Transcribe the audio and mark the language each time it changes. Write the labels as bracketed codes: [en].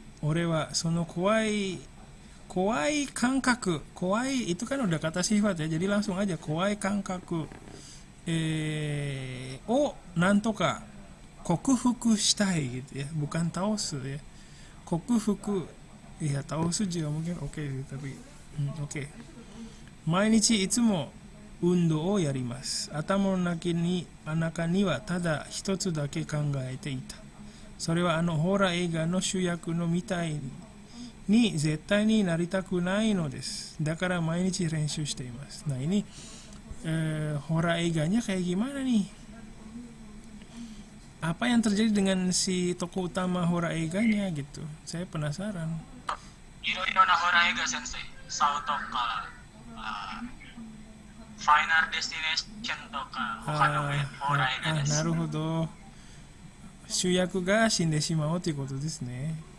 [ja] 俺はその怖い感覚、 [id] itu kan udah kata sifat ya, jadi langsung aja [ja] 怖い感覚、をなんとか克服したい [id] gitu ya, bukan taos ya. [ja] 克服、いや倒す字は [id] mungkin oke tapi oke。 [ja] 毎日いつも運動をやります。頭の中にはただ一つだけ考えていた。それはあのホラー映画の主役のみたいに絶対になりたくないのです。だから毎日練習しています。 [id] Nah ini horror eganya kayak gimana nih? Apa yang terjadi dengan si tokoh utama horror eganya gitu? Saya penasaran. [ja] いろいろなホラー映画先生、サウとか、ファイナルデスティネーションとか、他のホラー映画です。なるほど。主役が死んでしまうということですね。